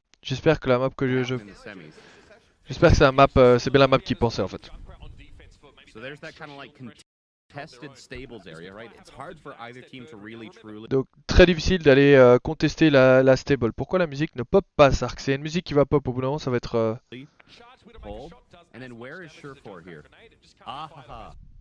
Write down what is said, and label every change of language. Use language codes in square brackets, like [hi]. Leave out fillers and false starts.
[fr] J'espère que la map que je... [en] happen in the semis. [fr] J'espère que c'est la map, c'est bien la map qui pensait en fait. [en] So there's that kind of like contested stables area, right? It's hard for either team to really truly [fr] Donc très difficile d'aller contester la stable. Pourquoi la musique ne pop pas, Sark? C'est une musique qui va pop au bout d'un moment, ça va être... [en] hold. And then where is Surefour here? Ah ha ha.